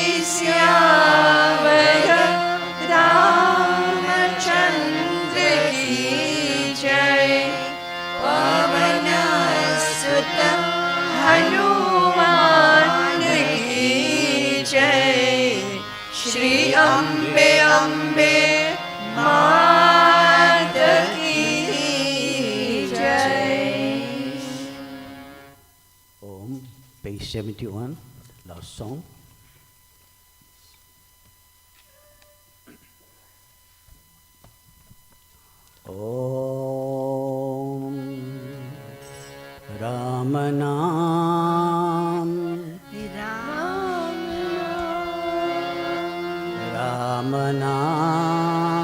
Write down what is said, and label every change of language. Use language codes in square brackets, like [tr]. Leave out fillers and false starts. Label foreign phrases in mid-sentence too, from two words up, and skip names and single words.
[hi] श्यावर रामचंद्र की जय पवन सुत हनुमान की जय श्री अम्बे अम्बे मात की जय [en] Om, page 71, last song. [hi] ॐ राम नाम राम नाम